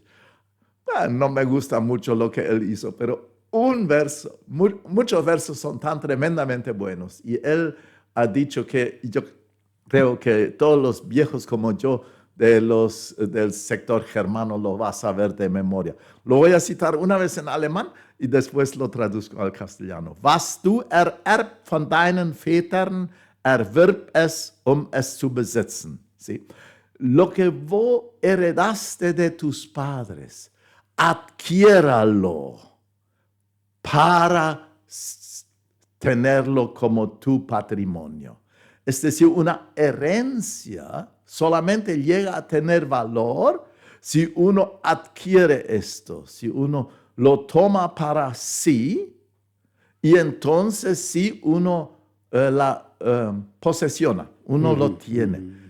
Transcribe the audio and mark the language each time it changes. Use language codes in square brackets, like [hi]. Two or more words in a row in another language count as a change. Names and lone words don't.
[es] No me gusta mucho lo que él hizo, pero un verso, muchos versos son tan tremendamente buenos. Y él ha dicho que yo creo que todos los viejos como yo del sector germano lo vas a ver de memoria. Lo voy a citar una vez en alemán y después lo traduzco al castellano. [de] Was du ererbt von deinen Vätern, erwirb es, es zu besitzen. [es] ¿Sí? Lo que vos heredaste de tus padres, adquiéralo para tenerlo como tu patrimonio. Es decir, una herencia solamente llega a tener valor si uno adquiere esto, si uno lo toma para sí y entonces si uno la posesiona, uno lo tiene.